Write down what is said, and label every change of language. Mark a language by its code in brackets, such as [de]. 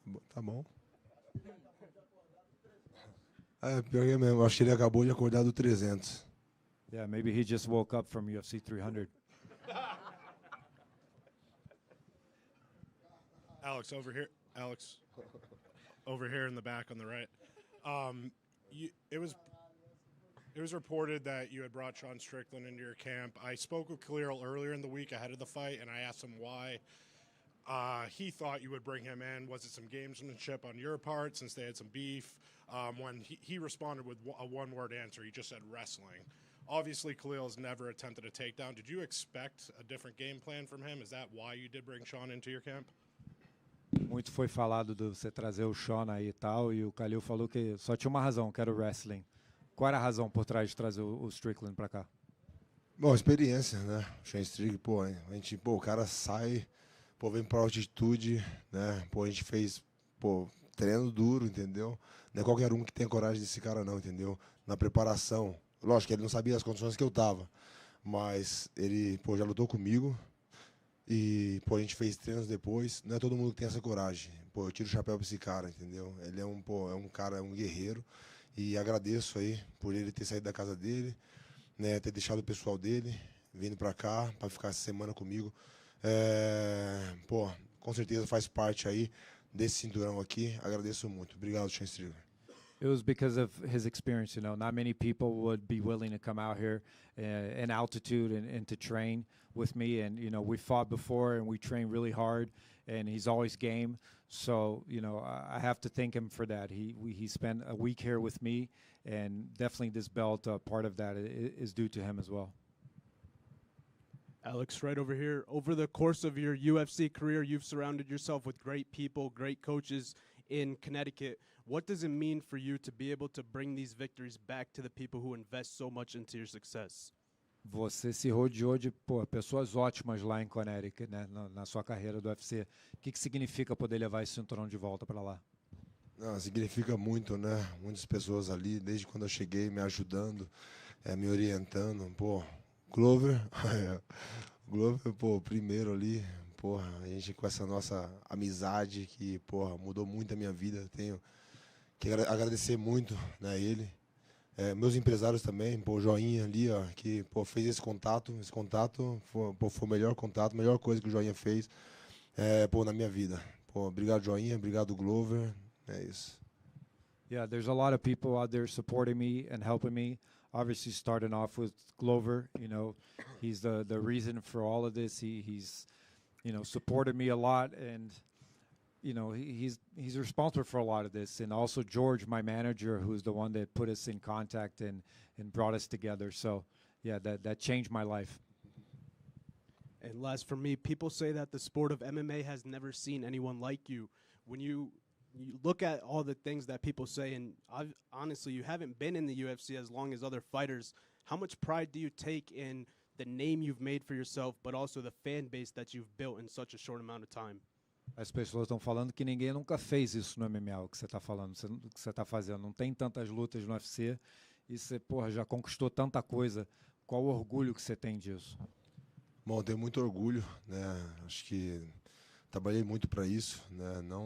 [pt] Tá bom. Pior que é mesmo. Acho que ele acabou de acordar do 300. [en] Yeah, maybe he just woke up from UFC 300. Alex, over here. Alex, over here in the back on the right. It was reported that you had brought Sean Strickland into your camp. I spoke with Khalil earlier in the week ahead of the fight, and I asked him why he thought you would bring him in. Was it some gamesmanship on your part since they had some beef? When he responded with a one-word answer, he just said wrestling. Obviously, Khalil has never attempted a takedown. Did you expect a different game plan from him? Is that why you did bring Sean into your camp? [pt] Muito foi falado de você trazer o Sean aí e tal, e o Khalil falou que só tinha uma razão, que era o wrestling. Qual era a razão por trás de trazer o Strickland pra cá? Bom, experiência, né? O Sean Strickland, o cara sai, vem pra altitude, né? A gente fez, treino duro, entendeu? Não é qualquer um que tem coragem desse cara não, entendeu? Na preparação. Lógico que ele não sabia as condições que eu tava, mas ele, já lutou comigo e, a gente fez treinos depois. Não é todo mundo que tem essa coragem. Eu tiro o chapéu pra esse cara, entendeu? Ele é um cara, um guerreiro e agradeço aí por ele ter saído da casa dele, né, ter deixado o pessoal dele, vindo pra cá, pra ficar essa semana comigo. Com certeza faz parte aí desse cinturão aqui. Agradeço muito. Obrigado, Sean Strickland. [en] It was because of his experience, Not many people would be willing to come out here in altitude and to train with me. And, we fought before and we trained really hard, and he's always game. So, I have to thank him for that. He spent a week here with me, and definitely this belt, part of that is due to him as well. Alex, right over here. Over the course of your UFC career, you've surrounded yourself with great people, great coaches in Connecticut. What does it mean for you to be able to bring these victories back to the people who invest so much into your success? [pt] Você se rodeou de pessoas ótimas lá em Connecticut, né, na sua carreira do UFC. O que significa poder levar esse cinturão de volta para lá? Não, significa muito, né? Muitas pessoas ali, desde quando eu cheguei, me ajudando, me orientando. Glover, primeiro ali, a gente com essa nossa amizade que, mudou muito a minha vida. Tenho que agradecer muito, né, ele. Meus empresários também, o Joinha ali, que fez esse contato. Esse contato foi o melhor contato, a melhor coisa que o Joinha fez na minha vida. Obrigado, Joinha, obrigado, Glover. É isso. [en] Yeah, there's a lot of people out there supporting me and helping me. Obviously, starting off with Glover, he's the reason for all of this. He's supported me a lot, and he's responsible for a lot of this. And also George, my manager, who's the one that put us in contact and brought us together. So, yeah, that changed my life. And last for me, people say that the sport of MMA has never seen anyone like you. When you look at all the things that people say, and honestly, you haven't been in the UFC as long as other fighters. How much pride do you take in the name you've made for yourself, but also the fan base that you've built in such a short amount of time? [pt] As pessoas estão falando que ninguém nunca fez isso no MMA, o que você está falando, o que você está fazendo. Não tem tantas lutas no UFC e você, porra, já conquistou tanta coisa. Qual o orgulho que você tem disso? Bom, eu tenho muito orgulho, né? Acho que trabalhei muito para isso, né?